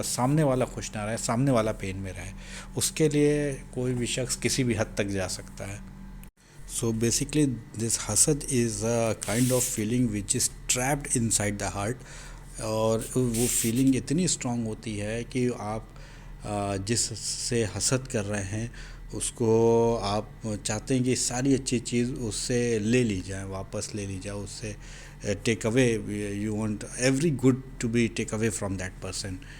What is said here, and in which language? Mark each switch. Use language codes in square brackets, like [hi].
[ur] بس سامنے والا خوش نہ رہے، سامنے والا پین میں رہے، اس کے لیے کوئی بھی شخص کسی بھی حد تک جا سکتا ہے. [en] So basically this حسد is a kind of feeling which is trapped inside the heart. [ur] اور وہ فیلنگ اتنی اسٹرانگ ہوتی ہے کہ آپ جس سے حسد کر رہے ہیں اس کو آپ چاہتے ہیں کہ ساری اچھی چیز اس سے لے لی جائے، واپس لے لی جائے، اس سے ٹیک اوے، [en] You want every good to be take away from that person.